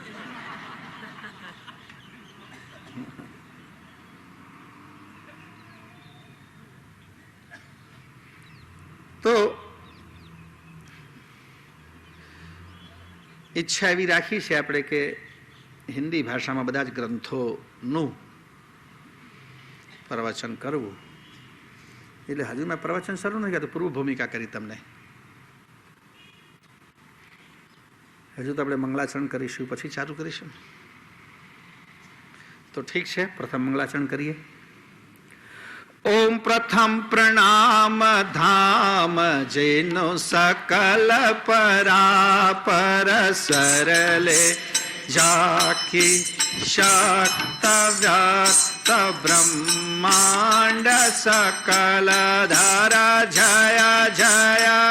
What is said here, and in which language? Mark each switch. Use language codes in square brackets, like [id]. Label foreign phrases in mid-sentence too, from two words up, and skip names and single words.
[gu] તો ઈચ્છા એવી રાખી છે આપણે કે હિન્દી ભાષામાં બધા જ ગ્રંથોનું પ્રવચન કરવું. એટલે હજુ મેં પ્રવચન શરૂ નથી કર્યું, પૂર્વ ભૂમિકા કરી તમને. હજુ તો આપણે મંગલાચરણ કરીશું, પછી ચાલુ કરીશું. તો ઠીક છે, પ્રથમ મંગલાચરણ કરીએ. [hi] ओम प्रथम प्रणाम धाम जेनो सकल परापर सरले जाकी शक्त व्यक्त ब्रह्मांड सकल धारा जय जय